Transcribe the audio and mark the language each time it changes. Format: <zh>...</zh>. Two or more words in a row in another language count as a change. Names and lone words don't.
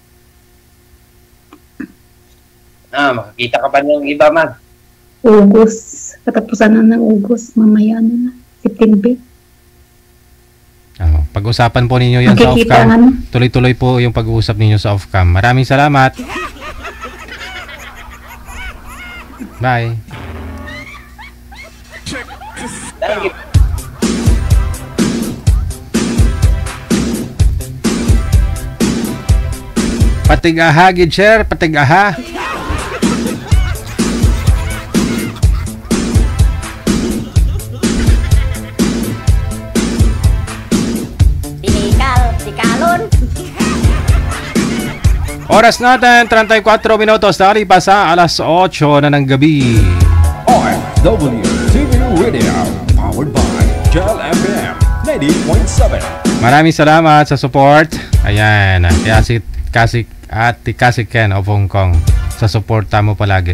<tl>Makakita ka pa ng iba man. August. Katapusan na ng August. Mamaya na. September. Oo. Pag-usapan po ninyo yan sa Makikita off-cam. naman. Tuloy-tuloy po yung pag-uusap ninyo sa off-cam. Maraming salamat. Bye.</tl> <en>Thank you.</en> <hil>Patigaha, gid sir. Patigaha. Tikalon.</hil> <tl>Oras natin, 34 minutos. Nakalipas sa alas 8 na ng gabi. OFW TV Radio, powered by Gel FM 90.7. Maraming salamat sa support. Ayan, Kasik at Kasik Ken of Hong Kong sa suporta mo palagi.</tl>